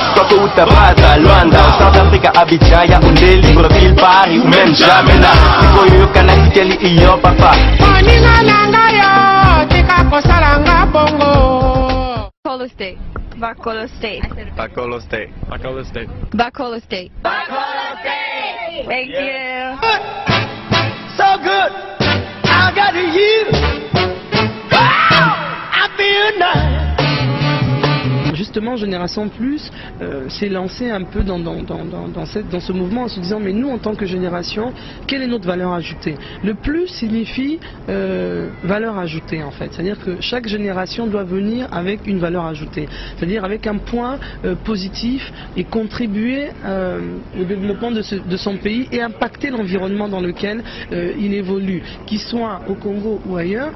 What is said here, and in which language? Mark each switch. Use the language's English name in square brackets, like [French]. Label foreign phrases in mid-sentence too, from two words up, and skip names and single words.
[French] Kouta, Bata, Luanda, South Africa, Abidjan, Yaoundé, Libreville, Paris ou même Jamena. [Lingala] Ikoyo Kanakiteli iyo papa. Moninga nanga yo, tika kosalanga bongo. Bacolor State. Bacolor State. Bacolor State. Bacolor State. Bacolor State. Bacolor State. [English] Thank you. So good, I got you. Wow, I feel nice. [French] Justement, Génération Plus s'est lancé un peu dans ce mouvement en se disant mais nous en tant que génération, quelle est notre valeur ajoutée? Le plus signifie valeur ajoutée en fait, c'est-à-dire que chaque génération doit venir avec une valeur ajoutée, c'est-à-dire avec un point positif et contribuer au développement de son pays et impacter l'environnement dans lequel il évolue, qu'il soit au Congo ou ailleurs.